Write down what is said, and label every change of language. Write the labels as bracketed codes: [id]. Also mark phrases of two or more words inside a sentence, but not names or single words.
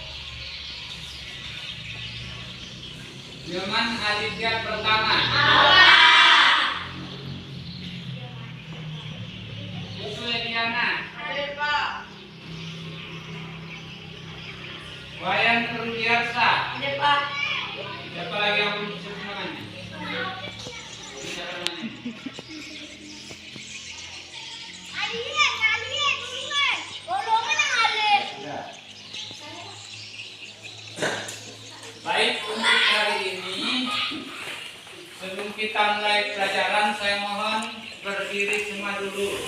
[id] Nyoman Aditya Pertama. Suediana. Hadir, Pak. Wayan Rudiarsa. Hadir, Pak. Siapa lagi yang belum disebut namanya? Siapa namanya? Ya. Baik, untuk hari ini sebelum kita mulai pelajaran, saya mohon berdiri semua dulu.